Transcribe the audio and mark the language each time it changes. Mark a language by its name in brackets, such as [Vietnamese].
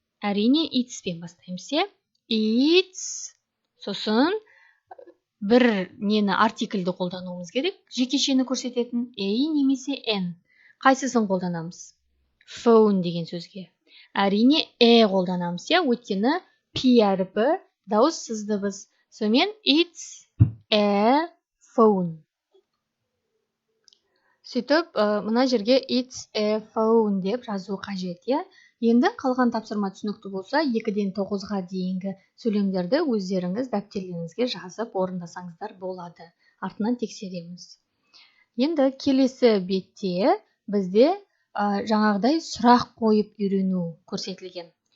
[Kazakh] Әрине it's пен бастаймыз, иә? It's, сосын бір нені артикльді қолдануымыз керек. Жекешені көрсететін a немесе n. Қайсысын қолданамыз? Phone деген сөзге. Әрине қолданамыз, иә? Өйткені p әріпі дауыссыз дыбыс. [English] Сонымен it's a phone. [Kazakh] Сөйтіп, мына жерге [English] it's a phone [Kazakh] деп жазу қажет, иә? Енді қалған тапсырма түсінікті болса, 2-ден 9-ға дейінгі сөйлемдерді өздеріңіз дәптерлеріңізге жазып орындасаңыздар болады. Артынан тексереміз. Енді келесі бетте бізде жаңағыдай сұрақ қойып үйрену көрсетілген.